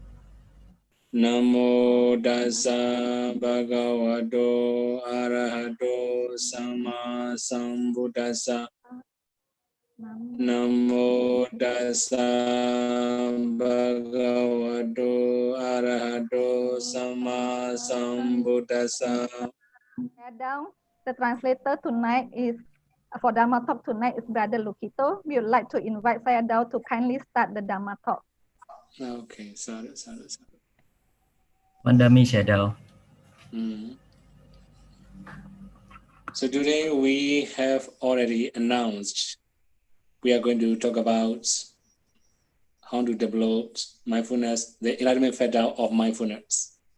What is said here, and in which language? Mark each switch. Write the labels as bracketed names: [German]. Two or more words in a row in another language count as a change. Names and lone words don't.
[Pali] Namo Dasa Bhagavato Arahato Samma Sambuddhassa. Namo Dasa Bhagavato Arahato Samma Sambuddhassa. [English] Down. The translator tonight is for Dharma talk tonight is Brother Lukito. We would like to invite Sayadaw to kindly start the Dharma talk. Okay, sorry. Mandami Shadow. So today we have already announced we are going to talk about how to develop mindfulness, the enlightenment factor of mindfulness.